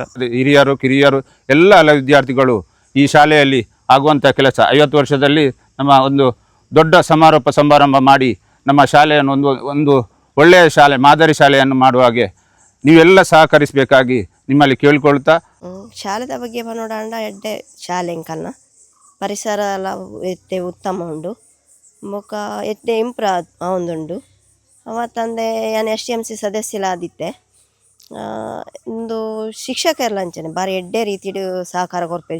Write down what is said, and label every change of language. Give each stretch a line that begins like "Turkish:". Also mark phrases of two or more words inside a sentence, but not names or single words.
Kannada: ಹಿರಿಯರು ಕಿರಿಯರು ಎಲ್ಲ ವಿದ್ಯಾರ್ಥಿಗಳು ಈ ಶಾಲೆಯಲ್ಲಿ ಆಗುವಂಥ ಕೆಲಸ 50 ವರ್ಷದಲ್ಲಿ ನಮ್ಮ ಒಂದು ದೊಡ್ಡ ಸಮಾರಂಭ ಮಾಡಿ ನಮ್ಮ ಶಾಲೆಯನ್ನು ಒಂದು ಒಳ್ಳೆಯ ಶಾಲೆ, ಮಾದರಿ ಶಾಲೆಯನ್ನು ಮಾಡುವ ಹಾಗೆ ನೀವೆಲ್ಲ ಸಹಕರಿಸಬೇಕಾಗಿ ನಿಮ್ಮಲ್ಲಿ ಕೇಳಿಕೊಳ್ತಾ.
Tulu: ಶಾಲೆದ ಬಗ್ಗೆ ಪನೋಡಾಂಡ ಎಡ್ಡೆ ಶಾಲೆ ಕನ್ನ ಪರಿಸರ ಎಲ್ಲ ಎತ್ತೆ ಉತ್ತಮ ಉಂಡು, ಮೊಕ್ಕ ಎತ್ತೆ ಇಂಪ್ರೂವ್ ಆವೊಂದುಂಡು. ಮತ್ತಂದೆ ನಾನು STMC ಸದಸ್ಯಲಾದಿತ್ತೆ. ಇಂದು ಶಿಕ್ಷಕರ್ಲಂಚನೆ ಬಾರಿ ಎಡ್ಡೆ ರೀತಿಡು ಸಹಕಾರ ಕೊರ್ಪೇರು.